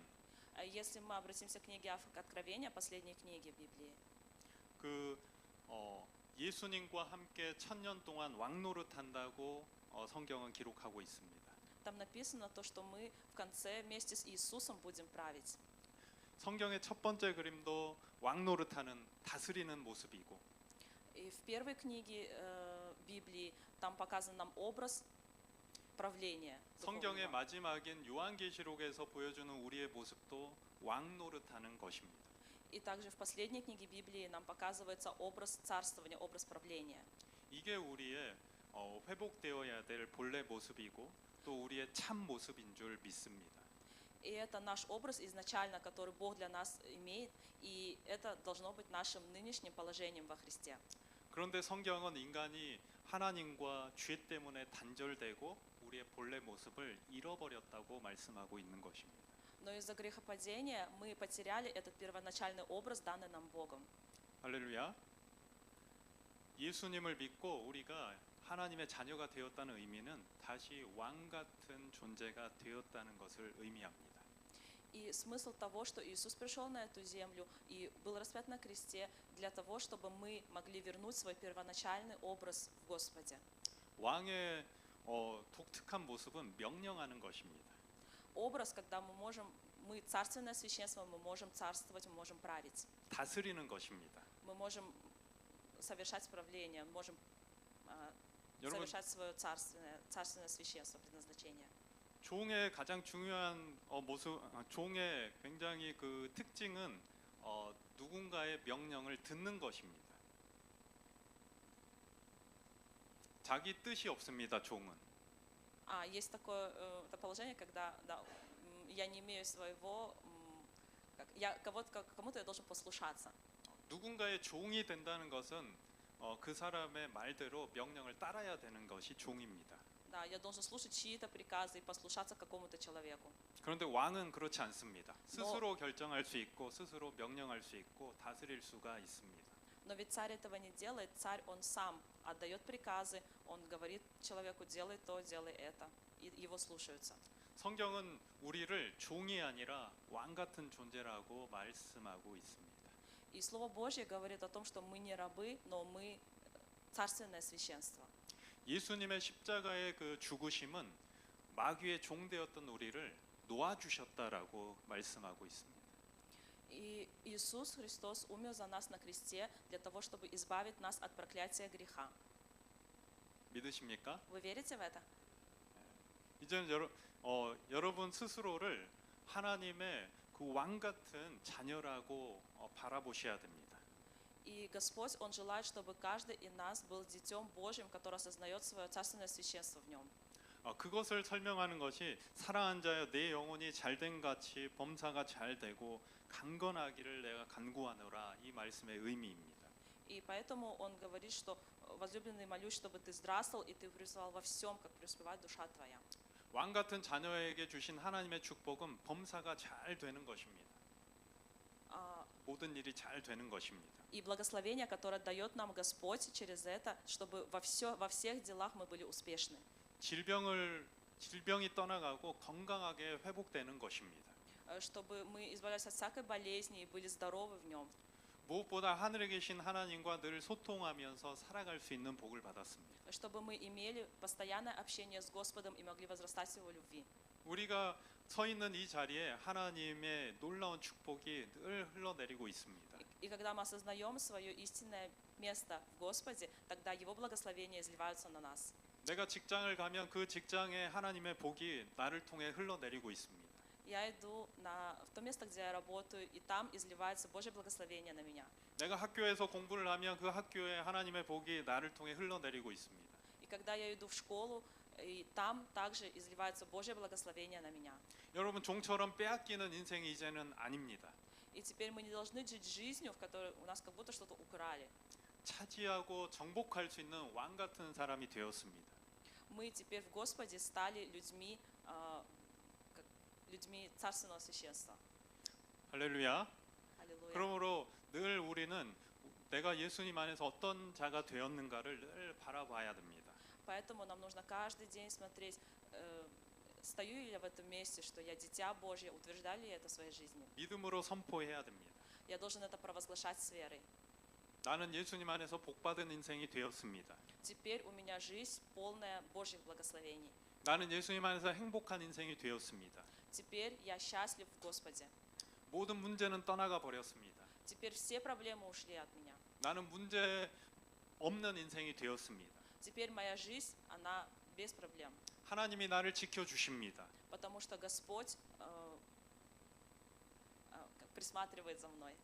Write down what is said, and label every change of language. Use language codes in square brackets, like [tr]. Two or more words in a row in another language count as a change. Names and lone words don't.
[ru] Если мы обратимся к книге Откровения, последней книге в Библии, [ko] 그 예수님과 함께 1000년 동안 왕노릇한다고 성경은 기록하고 있습니다. [ru] там написано то, что мы в конце вместе с Иисусом будем править. [ko] 성경의 첫 번째 그림도 왕노릇하는 다스리는 모습이고 [ru] И в первой книге Библии там показан нам образ правления. [ko] 성경의 [ru] духовного. [ko] 마지막인 요한계시록에서 보여주는 우리의 모습도 왕노릇하는 것입니다. [ru] И также в последней книге Библии нам показывается образ царствования, образ правления. [ko] 이게 우리의 회복되어야 될 본래 모습이고 또 우리의 참 모습인 줄 믿습니다. [ru] И это наш образ изначально, который Бог для нас имеет, и это должно быть нашим нынешним положением во Христе. [ko] 그런데 성경은 인간이 하나님과 죄 때문에 단절되고 우리의 본래 모습을 잃어버렸다고 말씀하고 있는 것입니다. [ru] Но из-за грехопадения мы потеряли этот первоначальный образ, данный нам Богом. [ko] 할렐루야. 예수님을 믿고 우리가 하나님의 자녀가 되었다는 의미는 다시 왕 같은 존재가 되었다는 것을 의미합니다. [ru] И смысл того, что Иисус пришел на эту землю и был распят на кресте для того, чтобы мы могли вернуть свой первоначальный образ в Господе. [ko] 왕의 독특한 모습은 명령하는 것입니다. [ru] Образ, когда мы царственное священство, мы можем царствовать, мы можем править. [ko] 다스리는 것입니다. [ru] Мы можем совершать правление, мы можем [ko] 여러분, [ru] совершать свое царственное священство, предназначение. [ko] 종의 가장 중요한 모습, 종의 굉장히 그 특징은 누군가의 명령을 듣는 것입니다. 자기 뜻이 없습니다. 종은. [ru] Есть такое это положение, когда я не имею своего, кому-то я должен послушаться. [ko] 누군가의 종이 된다는 것은 그 사람의 말대로 명령을 따라야 되는 것이 종입니다. [ru] Да, я должен слушать чьи-то приказы и послушаться какому-то человеку. [ko] 그런데 왕은 그렇지 않습니다. 스스로 결정할 수 있고 스스로 명령할 수 있고 다스릴 수가 있습니다. [ru] Но ведь царь этого не делает, царь он сам отдает приказы, он говорит человеку: делай то, делай это, и его слушаются. [ko] 성경은 우리를 종이 아니라 왕 같은 존재라고 말씀하고 있습니다. [ru] И Слово Божье говорит о том, что мы не рабы, но мы царственное священство. [ko] 예수님의 십자가의 그 죽으심은 마귀의 종 되었던 우리를 놓아주셨다라고 말씀하고 있습니다. [ru] И Иисус Христос умер за нас на кресте для того, чтобы избавить нас от проклятия греха. [ko] 믿으십니까? [ru] Вы верите в это? [ko] 이제는 여러분 스스로를 하나님의 그 왕 같은 자녀라고 바라보셔야 됩니다. [ru] И Господь, Он желает, чтобы каждый из нас был детем Божьим, который осознает свое царственное священство в нем. [ko] 그것을 설명하는 것이 사랑하는 자여 내 영혼이 잘된 같이 범사가 잘 되고 강건하기를 내가 간구하노라 이 말씀의 의미입니다. [ru] И поэтому Он говорит, что возлюбленный, молюсь, чтобы ты здравствовал и ты преуспевал во всем, как преуспевает душа твоя. [ko] 왕 같은 자녀에게 주신 하나님의 축복은 범사가 잘 되는 것입니다. 모든 일이 잘 되는 것입니다. [ru] И благословение, которое дает нам Господь через это, чтобы во всех делах мы были успешны. [ko] 질병이 떠나가고 건강하게 회복되는 것입니다. [ru] чтобы мы избавлялись от всякой болезни и были здоровы в нем. [ko] 무엇보다 하늘에 계신 하나님과 늘 소통하면서 살아갈 수 있는 복을 받았습니다. [ru] Чтобы мы имели постоянное общение с Господом и могли возрастать в Его любви. [ko] 우리가 서 있는 이 자리에 하나님의 놀라운 축복이 늘 흘러내리고 있습니다. [ru] И когда мы осознаем свое истинное место в Господе, тогда Его благословения изливаются на нас. [ko] 내가 직장을 가면 그 직장에 하나님의 복이 나를 통해 흘러내리고 있습니다. [ru] Я иду в то место, где я работаю, и там изливается Божье благословение на меня. [ko] 내가 학교에서 공부를 하면 그 학교에 하나님의 복이 나를 통해 흘러내리고 있습니다. [ru] И когда я иду в школу, и там также изливается Божье благословение на меня. [ko] 여러분 종처럼 빼앗기는 인생이 이제는 아닙니다. [ru] И теперь мы не должны жить жизнью, в которой у нас как будто что-то украли. [ko] 차지하고 정복할 수 있는 왕 같은 사람이 되었습니다. [ru] Мы теперь в Господе стали людьми царственного священства. [ko] 할렐루야. [ru] Аллилуйя. [ko] 그러므로 늘 우리는 내가 예수님 안에서 어떤 자가 되었는가를 늘 바라봐야 됩니다. [ru] Поэтому нам нужно каждый день смотреть, стою ли я в этом месте, что я дитя Божье, утверждаю ли я это в своей жизни. [ko] 믿음으로 선포해야 됩니다. [ru] Я должен это провозглашать с верой. [ko] 나는 예수님 안에서 복받은 인생이 되었습니다. [ru] Теперь у меня жизнь полная Божьих благословений. [ko] 나는 예수님 안에서 행복한 인생이 되었습니다. [ru] Теперь я счастлив в Господе. [ko] 모든 문제는 떠나가 버렸습니다. [ru] Теперь все проблемы ушли от меня. [ko] 나는 문제 없는 인생이 되었습니다. [ru] Теперь моя жизнь, она без проблем. [ko] 하나님이 나를 지켜 주십니다. [ru] Потому что Господь присматривает за мной.